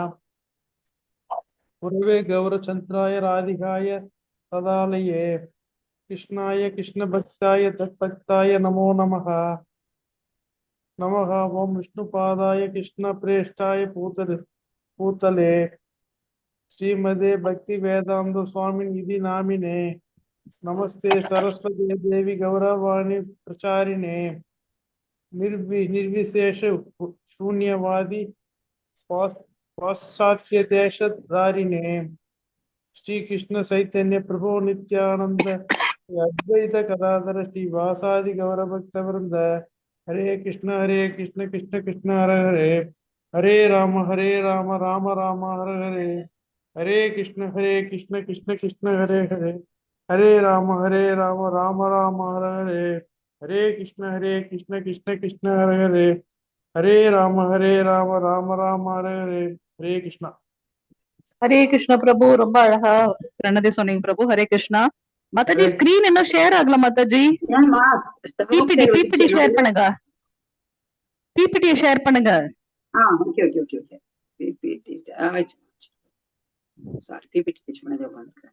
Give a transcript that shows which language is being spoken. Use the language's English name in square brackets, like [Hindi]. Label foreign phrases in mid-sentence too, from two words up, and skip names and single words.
[Sanskrit] गुरवे गौरचन्द्राय राधिकायै तदालये कृष्णाय कृष्ण भक्ताय तद्भक्ताय नमो नमः. नमः ॐ विष्णुपादाय कृष्ण प्रेष्ठाय भूतले श्रीमते भक्ति वेदान्त स्वामिन् इति नामिने नमस्ते सारस्वते देवे गौरवाणी प्रचारिणे निर्विशेष शून्यवादि पाश्चात्य देशधारिणे श्री कृष्ण चैतन्य प्रभु नित्यानंद अद्वैत गदाधर श्रीवासादि गौर भक्त वृंद हरे कृष्ण कृष्ण कृष्ण हरे हरे हरे राम राम राम हरे हरे हरे कृष्ण कृष्ण कृष्ण हरे हरे हरे राम राम राम हरे हरे हरे कृष्ण कृष्ण कृष्ण हरे हरे हरे राम राम राम हरे हरे हरे कृष्णा [Tamil] ஹரே கிருஷ்ண பிரபு. ரொம்ப அழகா பிரணதி சொன்னீங்க பிரபு. ஹரே கிருஷ்ணா. மாதாஜி ஸ்கிரீன் இன்னும் ஷேர் ஆகல மாதாஜி. ஏம்மா பிபிடி ஷேர் பண்ணுங்க. பிபிடியை ஷேர் பண்ணுங்க. ஓகே ஓகே ஓகே ஓகே பிபிடி சாரி பிபிடி டீச் பண்ணதே உட்கார்ந்திருக்கேன்.